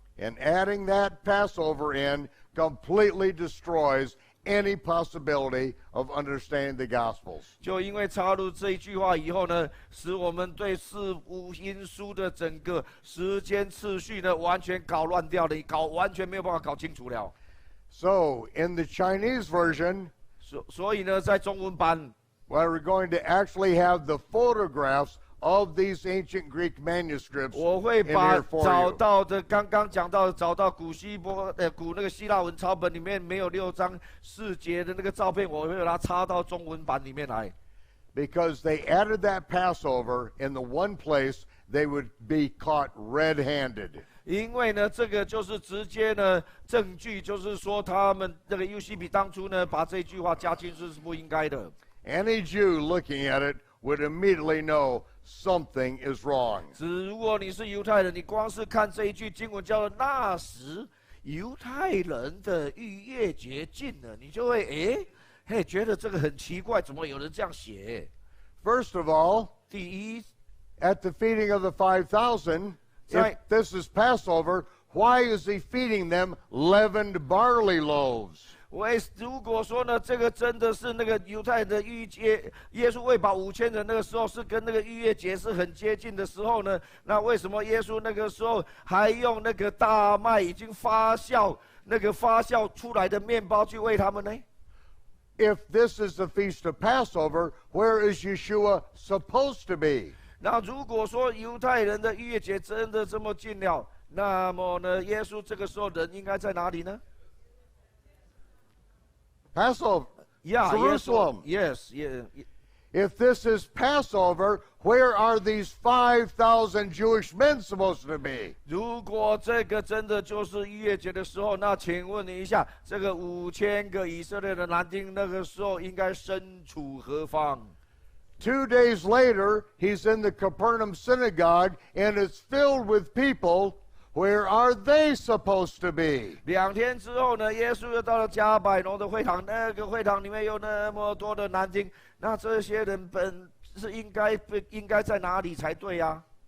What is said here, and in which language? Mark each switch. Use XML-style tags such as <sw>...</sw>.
<en>And adding that Passover in completely destroys any possibility of understanding the Gospels.</en> <zh>就因为插入这一句话以后呢，使我们对4福音书的整个时间次序呢，完全搞乱掉了，完全没有办法搞清楚了。</zh> <en>So, in the Chinese version,</en> <zh>所以呢，在中文版，</zh> <en>well, we're going to actually have the photographs of these ancient Greek manuscripts</en> <zh>我会</zh> <en>in</en> <zh>把</zh> <en>here for</en> <zh>找</zh> <en>you.</en> <zh>到的刚刚讲到找到古那个希腊文抄本里面没有6章4节的那个照片，我会把它插到中文版里面来。</zh> <en>Because they added that Passover in the one place they would be caught red-handed.</en> <zh>因为呢，这个就是直接呢证据，就是说他们这个犹西比当初呢把这句话加进去是不应该的。</zh> <en>Any Jew looking at it would immediately know something is wrong.</en> <zh>如果你是犹太人，你光是看这一句经文叫做那时犹太人的逾越节近了，你就会觉得这个很奇怪，怎么有人这样写？</zh> <en>First of all,</en> <zh>第一，</zh> <en>at the feeding of the 5,000, if this is Passover, why is he feeding them leavened barley loaves?</en> <zh>如果说呢，这个真的是那个犹太人的逾节，耶稣喂饱5000人那个时候是跟那个逾越节是很接近的时候呢，那为什么耶稣那个时候还用那个大麦已经发酵出来的面包去喂他们呢？</zh> <en>If this is the feast of Passover, where is Yeshua supposed to be?</en> <zh>那如果说犹太人的逾越节真的这么近了，那么呢，耶稣这个时候人应该在哪里呢？</zh> <en>Passover, Jerusalem. Yes. If this is Passover, where are these 5,000 Jewish men supposed to be?</en> <zh>如果这个真的就是逾越节的时候，那请问你一下，这个5000个以色列的男丁那个时候应该身处何方？</zh> <en>2 days later, he's in the Capernaum synagogue, and it's filled with people. Where are they supposed to be?</en> <zh>2天之后呢，耶稣又到了加百农的会堂，那个会堂里面有那么多的男丁，那这些人本是应该在哪里才对呀</zh>